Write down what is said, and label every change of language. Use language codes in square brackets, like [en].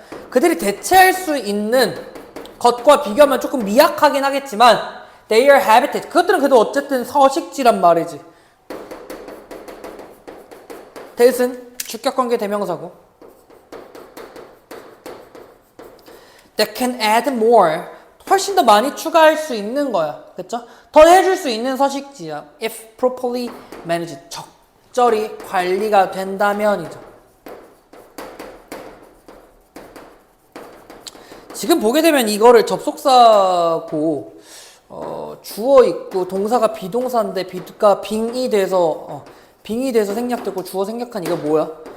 [ko] 그들이 대체할 수 있는 것과 비교하면 조금 미약하긴 하겠지만 [en] their habitat. [ko] 그것들은 그래도 어쨌든 서식지란 말이지. [en] that은 [ko] 주격관계 대명사고 [en] that can add more. [ko] 훨씬 더 많이 추가할 수 있는 거야. 그쵸? 더 해줄 수 있는 서식지야. [en] if properly managed. [ko] 적절히 관리가 된다면이죠. 지금 보게 되면 이거를 접속사고 주어 있고 동사가 비동사인데 비가 빙이 돼서 생략되고 주어 생략한 이거 뭐야?